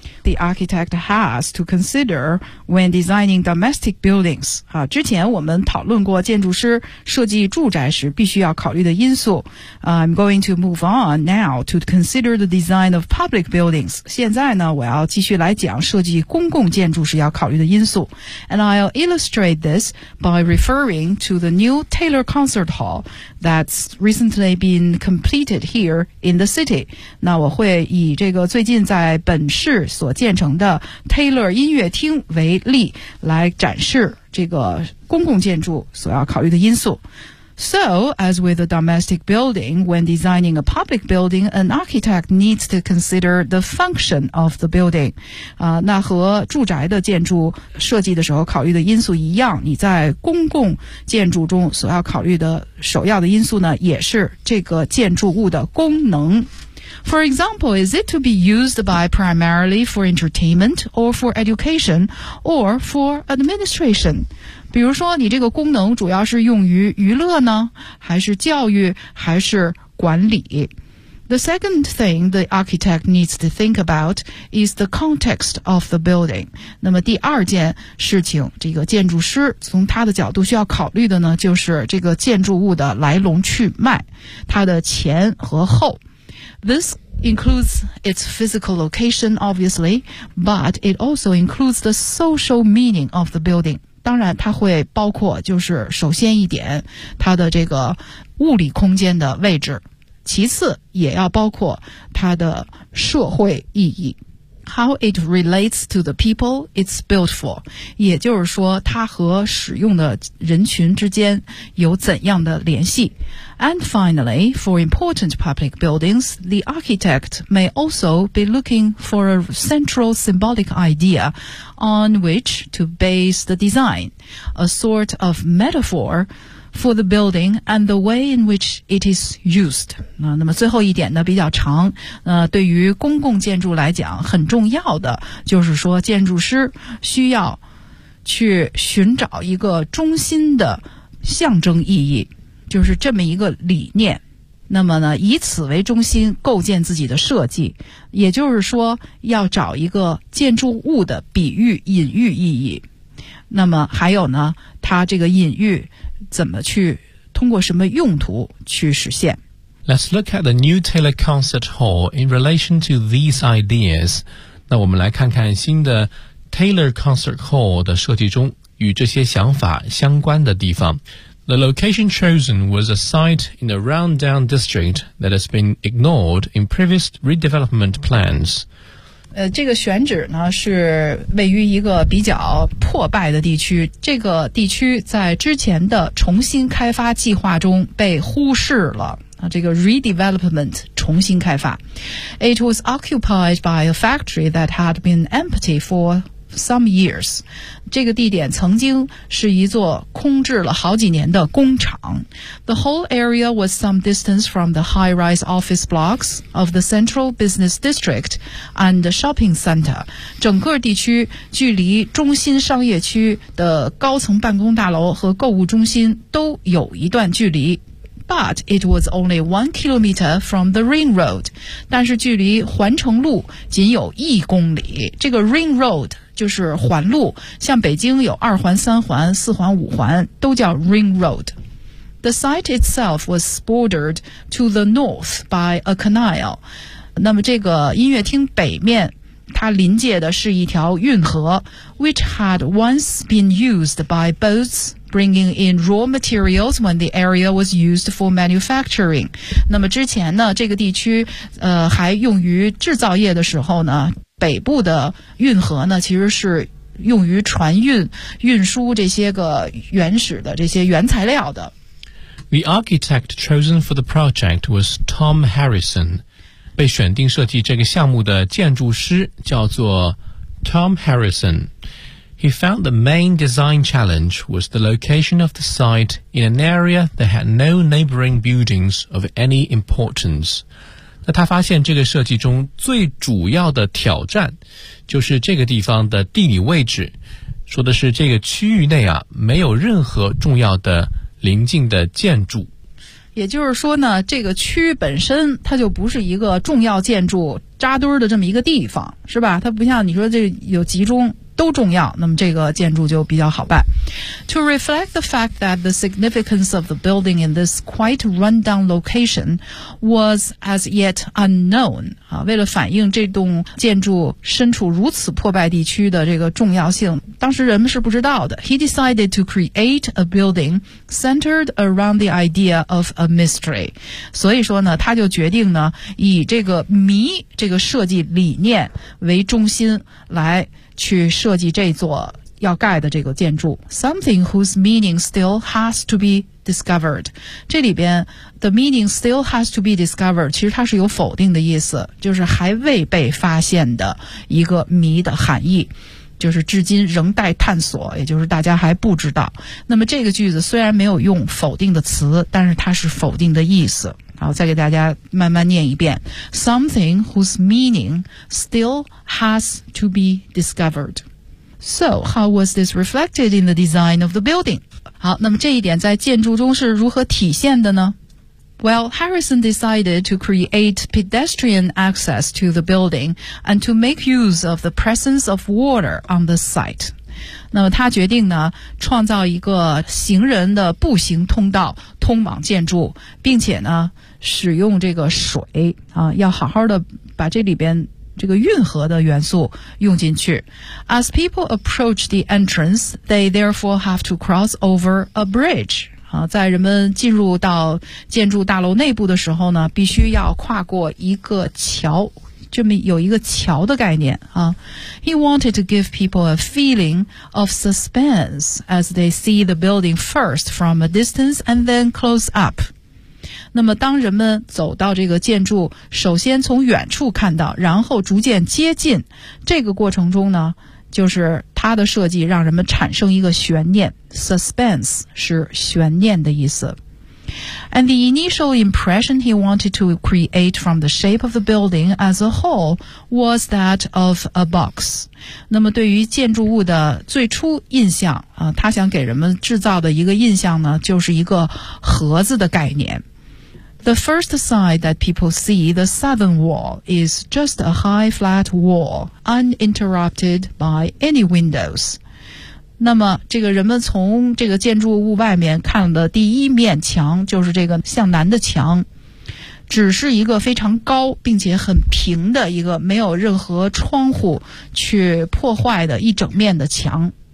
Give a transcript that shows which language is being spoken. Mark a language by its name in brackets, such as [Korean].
[English] The architect has to consider when designing domestic buildings [Chinese] 之前我们讨论过建筑师设计住宅时必须要考虑的因素 [English] I'm going to move on now to consider the design of public buildings. [Chinese] 现在呢我要继续来讲设计公共建筑时要考虑的因素。 [English] And I'll illustrate this by referring to the new Taylor Concert Hall that's recently been completed here in the city. [Chinese] 那我会以这个最近在本市所建成的 Taylor 音乐厅为例来展示这个公共建筑所要考虑的因素。 [English] So, as with a domestic building, when designing a public building, an architect needs to consider the function of the building. [Chinese] 那和住宅的建筑设计的时候考虑的因素一样，你在公共建筑中所要考虑的首要的因素呢，也是这个建筑物的功能。 [English] For example, is it to be used by primarily for entertainment or for education or for administration? [Chinese] 比如说你这个功能主要是用于娱乐呢，还是教育，还是管理？ [English] The second thing the architect needs to think about is the context of the building. [Chinese] 那么第二件事情，这个建筑师从他的角度需要考虑的呢，就是这个建筑物的来龙去脉，它的前和后。 [English] This includes its physical location, obviously, but it also includes the social meaning of the building. [Chinese] 当然它会包括就是首先一点它的这个物理空间的位置，其次也要包括它的社会意义。 [English] How it relates to the people it's built for. [Chinese] 也就是说它和使用的人群之间有怎样的联系。 [English] And finally, for important public buildings, the architect may also be looking for a central symbolic idea on which to base the design, a sort of metaphor for the building and the way in which it is used. [Chinese] 那么最后一点呢比较长，对于公共建筑来讲很重要的就是说建筑师需要去寻找一个中心的象征意义，就是这么一个理念，那么呢以此为中心构建自己的设计，也就是说要找一个建筑物的比喻隐喻意义，那么还有呢它这个隐喻怎么去通过什么用途去实现。 [English] Let's look at the new Taylor Concert Hall in relation to these ideas. [Chinese] 那我们来看看新的 Taylor Concert Hall 的设计中与这些想法相关的地方。 [English] The location chosen was a site in a rundown district that has been ignored in previous redevelopment plans. [Chinese] 这个选址呢是位于一个比较破败的地区，这个地区在之前的重新开发计划中被忽视了，这个 redevelopment 重新开发。 [English] It was occupied by a factory that had been empty for some years. [Chinese] 这个地点曾经是一座空置了好几年的工厂。 [English] The whole area was some distance from the high-rise office blocks of the central business district and the shopping center. [Chinese] 整个地区距离中心商业区的高层办公大楼和购物中心都有一段距离。 [English] But it was only 1 kilometer from the ring road. [Chinese] 但是距离环城路仅有1公里。这个 ring road 就是环路，像北京有二环、三环、四环、五环，都叫 ring road. [English] The site itself was bordered to the north by a canal. [Chinese] 那么这个音乐厅北面它临界的是一条运河 [English] ,which had once been used by boats bringing in raw materials when the area was used for manufacturing. [Chinese] 那么之前呢这个地区还用于制造业的时候呢，北部的运河呢其实是用于船运运输这些个原始的这些原材料的。 [English] The architect chosen for the project was Tom Harrison. [Chinese] 被选定设计这个项目的建筑师叫做 Tom Harrison. [English] He found the main design challenge was the location of the site in an area that had no neighboring buildings of any importance. [Chinese] 那他发现这个设计中最主要的挑战就是这个地方的地理位置，说的是这个区域内啊，没有任何重要的邻近的建筑。也就是说呢，这个区本身它就不是一个重要建筑扎堆的这么一个地方，是吧？它不像你说这有集中都重要，那么这个建筑就比较好办。 [English] To reflect the fact that the significance of the building in this quite rundown location was as yet unknown, [Chinese] 为了反映这栋建筑身处如此破败地区的这个重要性，当时人们是不知道的。 [English] He decided to create a building centered around the idea of a mystery. [Chinese] 所以说呢，他就决定呢，以这个谜这个设计理念为中心来去设计这座要盖的这个建筑 [English] ,something whose meaning still has to be discovered. [Chinese] 这里边 , [English] the meaning still has to be discovered, [Chinese] 其实它是有否定的意思，就是还未被发现的一个谜的含义，就是至今仍待探索，也就是大家还不知道。那么这个句子虽然没有用否定的词，但是它是否定的意思。好，再给大家慢慢念一遍 , [English] something whose meaning still has to be discovered. So, how was this reflected in the design of the building? [Chinese] 好，那么这一点在建筑中是如何体现的呢？ [English] Well, Harrison decided to create pedestrian access to the building and to make use of the presence of water on the site. [Chinese] 那么他决定呢，创造一个行人的步行通道通往建筑，并且呢，使用这个水啊，要好好的把这里边这个运河的元素用进去。 [English] As people approach the entrance, they therefore have to cross over a bridge. [Chinese] 啊，在人们进入到建筑大楼内部的时候呢，必须要跨过一个桥，这么有一个桥的概念啊。 [English] He wanted to give people a feeling of suspense as they see the building first from a distance and then close up. [Chinese] 那么当人们走到这个建筑，首先从远处看到，然后逐渐接近，这个过程中呢，就是它的设计让人们产生一个悬念， suspense 是悬念的意思。 [English] And the initial impression he wanted to create from the shape of the building as a whole was that of a box. [Chinese] 那么对于建筑物的最初印象啊，他想给人们制造的一个印象呢，就是一个盒子的概念。 [English] The first sight that people see, the southern wall, is just a high flat wall, uninterrupted by any windows. [Chinese] 那么这个人们从这个建筑物外面看的第一面墙就是这个向南的墙，只是一个非常高并且很平的一个没有任何窗户去破坏的一整面的墙。